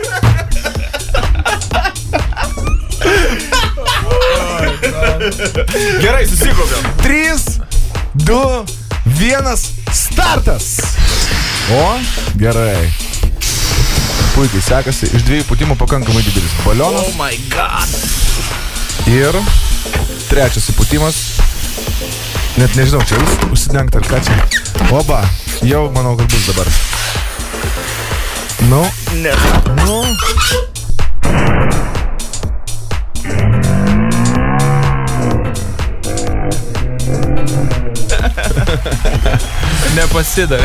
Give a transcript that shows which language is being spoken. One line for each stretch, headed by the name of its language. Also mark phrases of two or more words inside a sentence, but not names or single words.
Lithuanian: Gerai, susikaupiam. 3, 2, 1, startas. O, gerai. Puikiai sekasi, iš 2 pūtimų pakankamai didelis balionas.
English: Oh my god.
Lithuanian: Ir 3 įpūtimas. Net nežinau, čia užsidengta ar ką čia. Oba, jau manau, kad bus dabar. Nu. Ne. Nu. Nepasidavė.